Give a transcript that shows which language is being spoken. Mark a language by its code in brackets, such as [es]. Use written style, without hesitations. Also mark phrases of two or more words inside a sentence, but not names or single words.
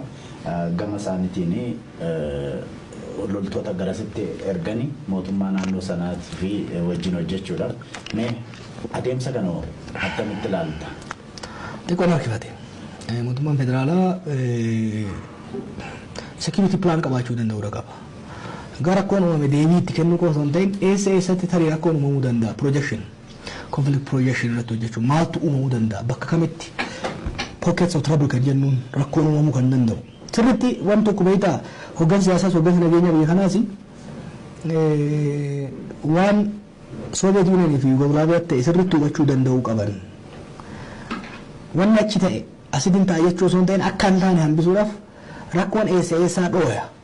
[om] Gama isaaniitiin loltoota garasitti erganii mootummaa naannoo sanaatii fi wajjin hojjechuudhaaf mee adeemsa kana attamitti ilaalta? Xiqqoon harkifate. Mootummaan federaalaa [en] security plan [om] qabaachuu danda'uudha qaba. Gara rakkoon uumame deebii itti kennuu qofa osoo hin ta'in eessatti tarii rakkoon uumamuu danda'a [en] projection conflict projection [om] irratti hojjechuun maaltu uumamuu danda'a bakka kamitti [en] pockets of trouble [om] kan jennuun rakkoon uumamuu kan danda'u. Sirriitti waan tokko beektaa hoggansa siyaasaas hoggansa nageenya biyya kanaas waan Soviet Union fi Yugoslaaviyyaa ta'e sirriitti hubachuu danda'uu qaban. Wanni achi ta'e asiin ta'a jechuu osoo hin ta'in akka hin taane hambisuudhaaf rakkoon eessaa dhooya.